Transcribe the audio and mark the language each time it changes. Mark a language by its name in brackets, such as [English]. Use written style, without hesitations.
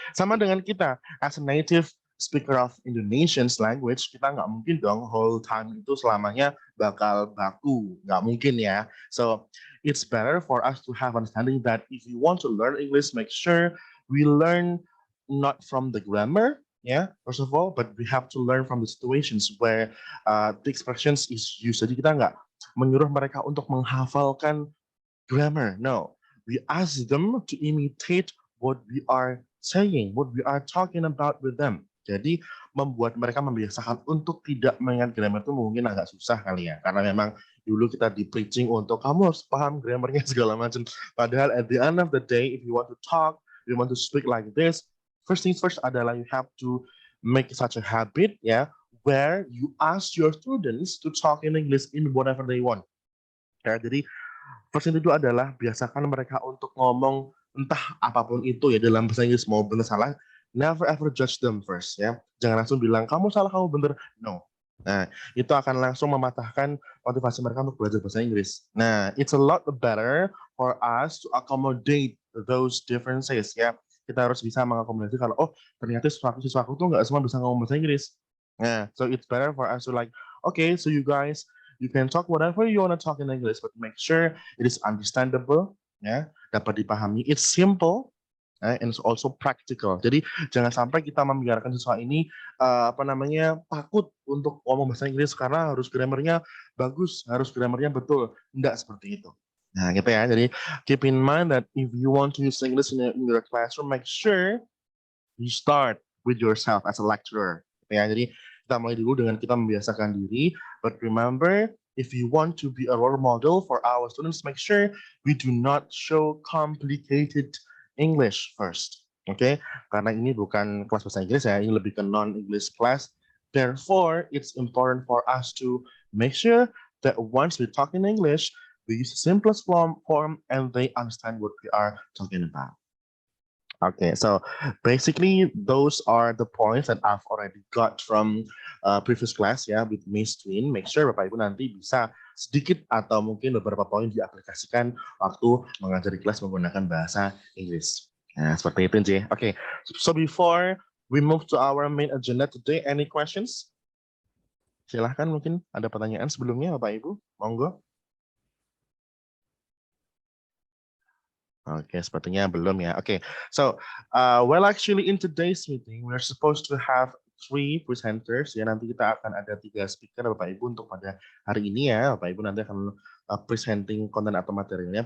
[Indonesian] Sama dengan kita, [English] as a native speaker of Indonesian language, [Indonesian] kita nggak mungkin dong [English] whole time [Indonesian] itu selamanya bakal baku. Nggak mungkin ya. [English] So, it's better for us to have understanding that if you want to learn English, make sure we learn not from the grammar, first of all, but we have to learn from the situations where the expressions is used. [Indonesian] Jadi kita nggak menyuruh mereka untuk menghafalkan grammar. [English] No, we ask them to imitate what we are saying, what we are talking about with them. [Indonesian] Jadi membuat mereka membiasakan untuk tidak mengingat grammar itu mungkin agak susah kali ya, karena memang dulu kita di preaching untuk kamu harus paham grammarnya segala macam. Padahal [English] at the end of the day, if you want to talk, you want to speak like this, first things first [Indonesian] adalah [English] you have to make such a habit where you ask your students to talk in English in whatever they want. [Indonesian] Ya, jadi [English] first thing [Indonesian] itu adalah biasakan mereka untuk ngomong entah apapun itu ya dalam bahasa Inggris, mau benar salah, [English] never ever judge them first [Indonesian] ya. Jangan langsung bilang kamu salah, kamu benar. No. Nah, itu akan langsung mematahkan motivasi mereka untuk belajar bahasa Inggris. Nah, [English] it's a lot better for us to accommodate those differences ya. [Indonesian] Kita harus bisa mengakomodasi kalau ternyata siswaku tuh nggak semua bisa ngomong bahasa Inggris. [English] Nah, so it's better for us to like, okay, so you guys, you can talk whatever you want to talk in English, but make sure it is understandable, [Indonesian] ya, dapat dipahami. [English] It's simple, and it's also practical. [Indonesian] Jadi jangan sampai kita membiarkan siswa ini takut untuk ngomong bahasa Inggris karena harus grammarnya bagus, harus grammarnya betul. Enggak seperti itu. Nah, gitu ya. [English] Jadi keep in mind that if you want to use English in your classroom, make sure you start with yourself as a lecturer. [Indonesian] Gitu ya. Jadi kita mulai dulu dengan kita membiasakan diri. [English] But remember, if you want to be a role model for our students, make sure we do not show complicated English first. [Indonesian] Oke, karena ini bukan kelas bahasa Inggris ya, ini lebih ke non-English class. [English] Therefore, it's important for us to make sure that once we talk in English, we use the simplest form and they understand what we are talking about. Okay, so basically those are the points that I've already got from previous class ya with Miss Twin. Make sure [Indonesian] Bapak Ibu nanti bisa sedikit atau mungkin beberapa poin diaplikasikan waktu mengajar di kelas menggunakan bahasa Inggris. Nah, seperti itu, J. [English] Okay, so before we move to our main agenda today, any questions? [Indonesian] Silahkan, mungkin ada pertanyaan sebelumnya Bapak Ibu, monggo. Oke, sepertinya belum ya. [English] Oke, so well actually in today's meeting we're supposed to have 3 presenters ya. [Indonesian] Nanti kita akan ada 3 speaker Bapak Ibu untuk pada hari ini ya. Bapak Ibu nanti akan presenting konten atau materialnya.